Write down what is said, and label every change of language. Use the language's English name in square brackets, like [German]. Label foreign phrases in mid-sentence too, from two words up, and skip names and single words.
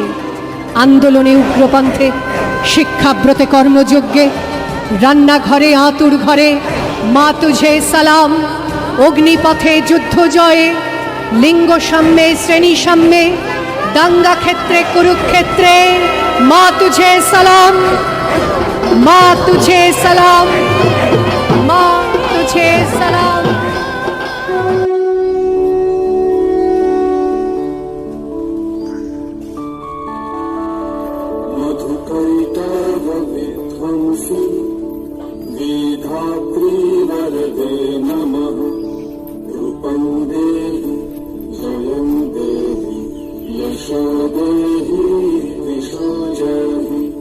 [Bangla] আন্দোলনে উগ্রপন্থে, শিক্ষাব্রতে কর্মযজ্ঞে, রান্নাঘরে আঁতুর ঘরে [Hindi] मा तुझे सलाम, [Bangla] অগ্নিপথে যুদ্ধ জয়ে, লিঙ্গ সাম্যে শ্রেণী সাম্যে, দাঙ্গা ক্ষেত্রে কুরুক্ষেত্রে [Hindi] मा तुझे सलाम, मा तुझे सलाम, मा तुझे सलाम। [Sanskrit] मधुकैटवविध्वंसि विधात्रीवरदे नमः। रूपं देहि जयं देहि यशो देहि दिशो जहि।